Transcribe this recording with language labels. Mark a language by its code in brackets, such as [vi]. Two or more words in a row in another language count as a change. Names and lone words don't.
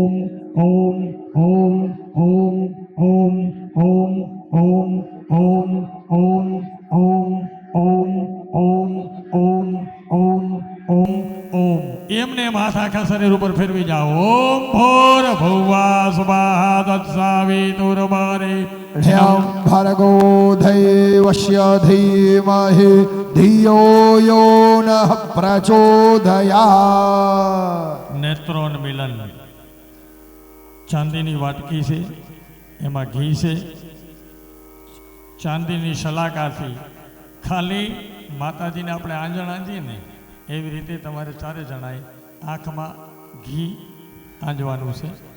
[gu] ઓમ ઓમ ઓમ ઓમ ઓમ ઓમ ઓમ ઓમ ઓમ ઓમ ઓમ ઓમ ઓમ ઓમ ઓમ ઓમ એમને માથા આખા શરીર ઉપર ફેરવી જાઓ. [sa] ઓમ ભોર ભુવા સ્વાહા તત્સાવિતુર્વરે ह्यं भर्गो देवस्य धीमहि धियो यो नः प्रचोदयात्. [gu] નેત્રોન્મિલન ચાંદીની વાટકી છે, એમાં ઘી છે. ચાંદીની શલાકાથી ખાલી માતાજીને આપણે આંજણ આંજીએ ને એવી રીતે તમારે ચારે જણાએ આંખમાં ઘી આંજવાનું છે.